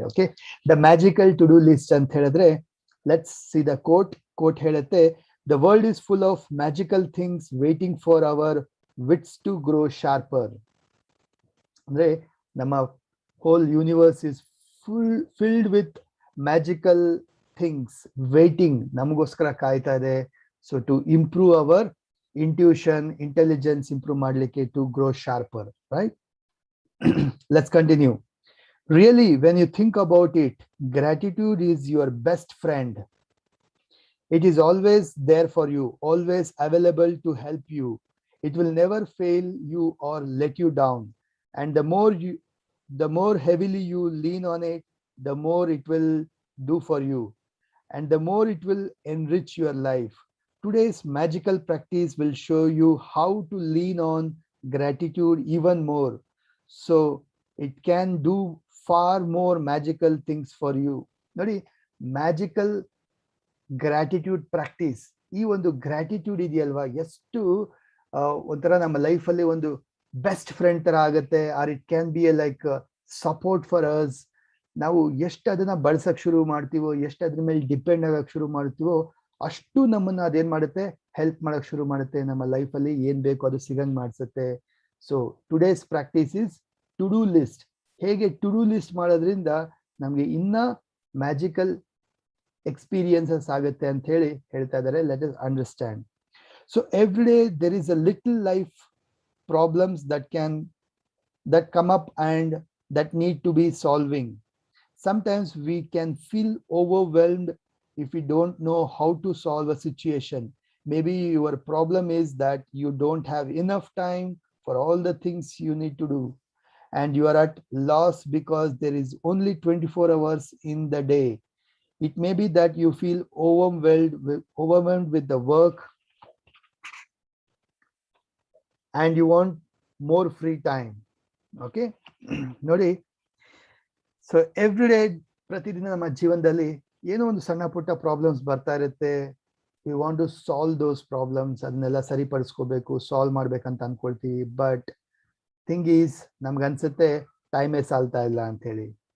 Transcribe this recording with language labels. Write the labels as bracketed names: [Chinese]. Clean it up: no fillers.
[English] okay, the magical to do list [Kannada] ಅಂತ ಹೇಳಿದ್ರೆ, [English] Let's see the quote ಹೇಳುತ್ತೆ, the world is full of magical things waiting for our wits to grow sharper. ಅಂದ್ರೆ ನಮ್ಮ whole universe is filled with magical things waiting, [Kannada] ನಮಗೋಸ್ಕರ ಕಾಯ್ತಾ ಇದೆ. [English] so to improve our intuition, intelligence improve [Kannada] ಮಾಡ್ಲಿಕ್ಕೆ, [English] to grow sharper, right? Let's continue. Really, when you think about it, gratitude is your best friend. It is always there for you, always available to help you. It will never fail you or let you down. And the more heavily you lean on it, the more it will do for you, and the more it will enrich your life. Today's magical practice will show you how to lean on gratitude even more, so it can do far more magical things for you. [Kannada] ನೋಡಿ, magical gratitude practice, ಈ ಒಂದು gratitude ಇದೆಯಲ್ವಾ, ಎಷ್ಟು ಒಂಥರ ನಮ್ಮ ಲೈಫಲ್ಲಿ ಒಂದು best friend ತರ ಆಗುತ್ತೆ. [English] Or it can be a like support for us. [Kannada] ನಾವು ಎಷ್ಟು ಅದನ್ನ ಬಳಸಕ್ ಶುರು ಮಾಡ್ತೀವೋ, ಎಷ್ಟು ಅದ್ರ ಮೇಲೆ ಡಿಪೆಂಡ್ ಆಗಕ್ ಶುರು ಮಾಡ್ತೀವೋ, ಅಷ್ಟು ನಮ್ಮನ್ನ ಅದೇನ್ ಮಾಡುತ್ತೆ, ಹೆಲ್ಪ್ ಮಾಡಕ್ ಶುರು ಮಾಡುತ್ತೆ. ನಮ್ಮ ಲೈಫಲ್ಲಿ ಏನ್ ಬೇಕು ಅದು ಸಿಗಂಗ್ ಮಾಡಿಸುತ್ತೆ. [English] So today's practice is to do list. [Kannada] ಹೇಗೆ ಟು ಡೂ ಲಿಸ್ಟ್ ಮಾಡೋದ್ರಿಂದ ನಮ್ಗೆ ಇನ್ನ ಮ್ಯಾಜಿಕಲ್ ಎಕ್ಸ್ಪೀರಿಯನ್ಸಸ್ ಆಗುತ್ತೆ ಅಂತ ಹೇಳಿ ಹೇಳ್ತಾ ಇದ್ದಾರೆ. [English] Let us understand. So every day there is a little life problems that come up and that need to be solving. Sometimes we can feel overwhelmed if we don't know how to solve a situation. Maybe your problem is that you don't have enough time for all the things you need to do, and you are at loss because there is only 24 hours in the day. It may be that you feel overwhelmed with the work and you want more free time. Okay? [Kannada] ನೋಡಿ, so every day, ಪ್ರತಿದಿನ ನಮ್ಮ ಜೀವನದಲ್ಲಿ ಏನೋ ಒಂದು ಸಣ್ಣ ಪುಟ್ಟ problems ಬರ್ತಾ ಇರುತ್ತೆ. [English] we want to solve those problems, [Kannada] ಅದನ್ನೆಲ್ಲ ಸರಿಪಡಿಸ್ಕೋಬೇಕು, ಸಾಲ್ವ್ ಮಾಡ್ಬೇಕಂತ ಅನ್ಕೊಳ್ತೀವಿ. [English] but thing is, [Kannada] ನಮ್ಗನ್ಸುತ್ತೆ ಟೈಮೇ ಸಾಲ್ತಾ ಇಲ್ಲ ಅಂತ ಹೇಳಿ.